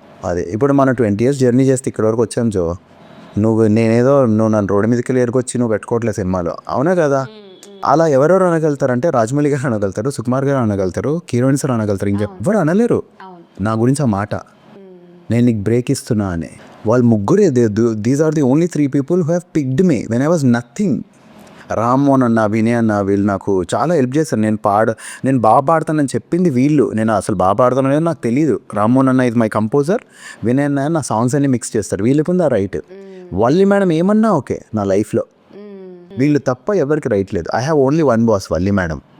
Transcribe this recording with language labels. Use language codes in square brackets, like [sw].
[te] అదే ఇప్పుడు మనం 20 years జర్నీ చేస్తే ఇక్కడ వరకు వచ్చాం జో. నువ్వు నన్ను రోడ్డు మీదకి వెళ్ళి ఎరుకొచ్చి నువ్వు పెట్టుకోవట్లేదు సినిమాలో, అవునా కదా? అలా ఎవరెవరు అనగలుగుతారంటే, రాజమౌళి గారు అనగలుగుతారు, సుకుమార్ గారు అనగలుగుతారు, కిరణ్ సార్ అనగలుగుతారు, ఇంకెవ్వరు అనలేరు నా గురించి ఆ మాట. నేను నీకు బ్రేక్ ఇస్తున్నా అని. వాళ్ళు ముగ్గురే, [en] These are the only 3 people who have picked me when I was nothing. [te] Rammohan అన్న, వినయ్ అన్న, వీళ్ళు నాకు చాలా హెల్ప్ చేశారు. నేను బాగా పాడతానని చెప్పింది వీళ్ళు. నేను అసలు బాగా పాడతానని నాకు తెలియదు. రామ్మోహన్ అన్న ఇది మై కంపోజర్, వినయ్ అన్న నా సాంగ్స్ అన్ని మిక్స్ చేస్తారు. వీళ్ళకి ఉంది ఆ రైట్. వల్లి మేడం ఏమన్నా ఓకే నా లైఫ్లో, వీళ్ళు తప్ప ఎవరికి రైట్ లేదు. [en] I have only 1 boss, [te] Valli madam.